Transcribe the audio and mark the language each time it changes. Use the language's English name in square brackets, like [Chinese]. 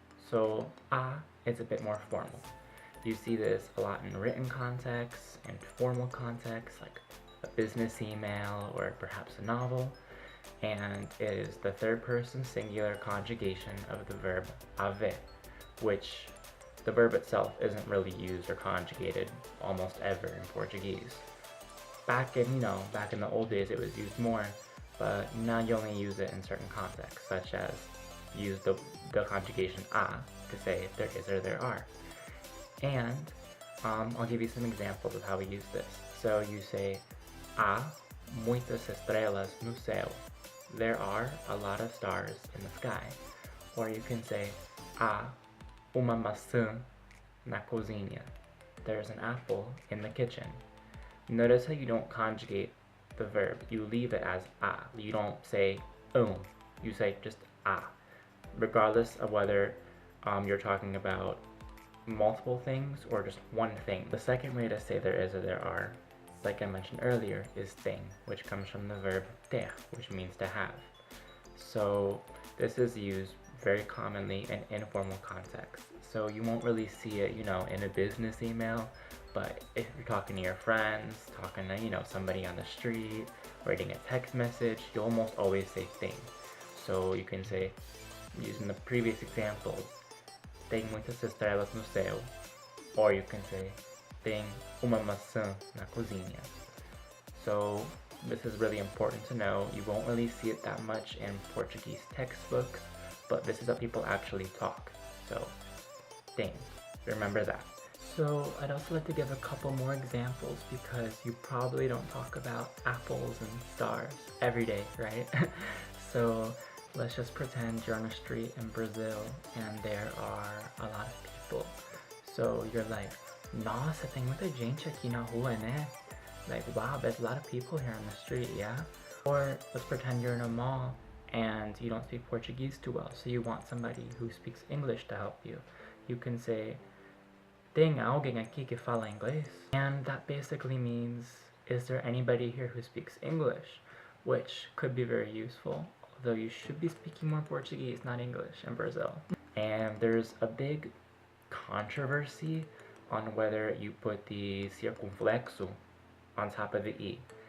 [English] So, a is a bit more formal. You see this a lot in written context and formal context like a business email or perhaps a novel, and it is the third person singular conjugation of the verb haver, which the verb itself isn't really used or conjugated almost ever in Portuguese. Back in the old days it was used more, but now you only use it in certain contexts, such as use the conjugation a to say there is or there are. And I'll give you some examples of how we use this. [Portuguese] So you say, há muitas estrelas no céu. [English] There are a lot of stars in the sky. [Portuguese] Or you can say, há uma maçã na cozinha. [English] There's an apple in the kitchen. Notice how you don't conjugate the verb. You leave it as a. You don't say You say just a. Regardless of whether you're talking about multiple things or just one thing. The second way to say there is or there are, like I mentioned earlier, is tem, which comes from the verb ter, which means to have. So this is used very commonly in informal context. So you won't really see it, in a business email, but if you're talking to your friends, talking to, somebody on the street, writing a text message, you almost always say tem. [Portuguese] So you can say, using the previous examples, tem muitas estrelas no céu. Or you can say, tem uma maçã na cozinha. [English] So this is really important to know. You won't really see it that much in Portuguese textbooks, but this is how people actually talk. So, tem. Remember that. So I'd also like to give a couple more examples because you probably don't talk about apples and stars every day, right? So let's just pretend you're on a street in Brazil and there are a lot of people. [Portuguese] So you're like, nossa, tem muita gente aqui na rua, né? [English] Like, wow, there's a lot of people here on the street, yeah? Or let's pretend you're in a mall and you don't speak Portuguese too well, so you want somebody who speaks English to help you. [Portuguese] You can say, tem alguém aqui que fala inglês? [English] And that basically means, is there anybody here who speaks English? Which could be very useful, although you should be speaking more Portuguese, not English, in Brazil. And there's a big controversy on whether you put the circunflexo on top of the e.